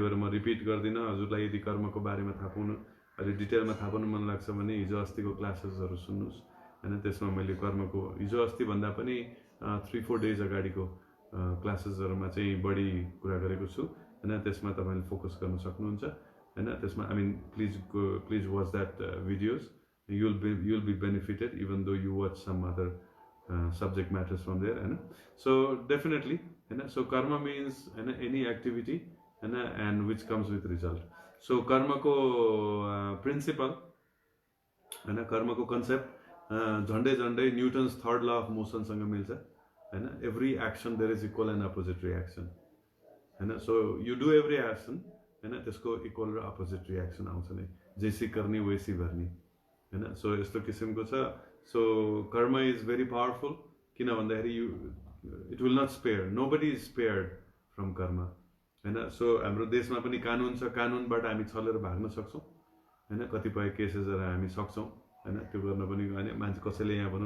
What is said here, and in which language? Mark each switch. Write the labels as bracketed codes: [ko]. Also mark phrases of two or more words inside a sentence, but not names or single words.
[ne] भएर म रिपिट गर्दिन हजुरलाई यदि कर्मको बारेमा थाहा पाउनु अलि डिटेलमा थाहा पाउनु मन लाग्छ भने हिजो अस्तिको क्लासेसहरु सुन्नुस् हैन त्यसमा मैले कर्मको हिजो अस्ति भन्दा पनि 3-4 डेज अगाडिको क्लासेसहरुमा चाहिँ बढी कुरा गरेको छु हैन त्यसमा तपाईले फोकस गर्न सक्नुहुन्छ हैन त्यसमा [en] I mean please watch that videos you'll be benefited even though you watch some other subject matters from there so definitely so karma means any activity and which comes with result so [ne] कर्मको [en] principle [ne] कर्मको concept झन्डै न्यूटन्स [en] third law of motion [ne] सँग मिल्छ हैन [en] every action there is equal and opposite reaction [ne] हैन [en] so you do every action [ne] हैन त्यसको इक्वल र [en] opposite reaction [ne] आउँछ नै [hi] जैसी करनी वैसी भर्नी [ne] हैन सो यस्तो किसिमको छ सो कर्म [en] is very powerful [ne] किन भन्दाखेरि [en] it will not spare nobody is spared from karma [ne] हैन सो हाम्रो देशमा पनि कानुन छ कानुनबाट हामी छलेर भाग्न सक्छौं हैन कतिपय केसेसहरु हामी सक्छौं हैन त्यो गर्न पनि हैन मान्छे कसैले यहाँ भनौं न